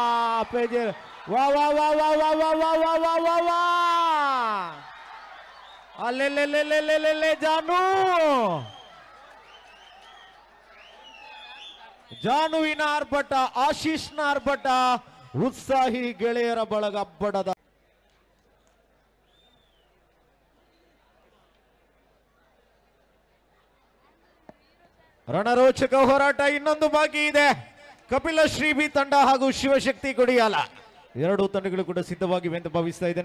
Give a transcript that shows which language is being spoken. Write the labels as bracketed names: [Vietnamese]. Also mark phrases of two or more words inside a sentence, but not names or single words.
[Kannada] ವಾ ವಾ ವಾ ವಾ ವಾ ವಾ ವಾ ವಾ ವಾ ವಾ ವಾ ಅಲ್ಲೆಲ್ಲೆಲ್ಲೆಲ್ಲೆಲ್ಲೆಲ್ಲೆ ಜಾನುವಿನ ಆರ್ಭಟ, ಆಶೀಷ್ನ ಆರ್ಭಟ, ಉತ್ಸಾಹಿ ಗೆಳೆಯರ ಬಳಗ ಅಬ್ಬಡದ ರಣರೋಚಕ ಹೋರಾಟ ಇನ್ನೊಂದು ಬಾಕಿ ಇದೆ. ಕಪಿಲ ಶ್ರೀ ತಂಡ ಹಾಗೂ ಶಿವಶಕ್ತಿ ಕೊಡಿಯಾಲ ಎರಡೂ ತಂಡಗಳು ಕೂಡ ಸಿದ್ಧವಾಗಿವೆ ಅಂತ ಭಾವಿಸ್ತಾ ಇದ್ದೇನೆ.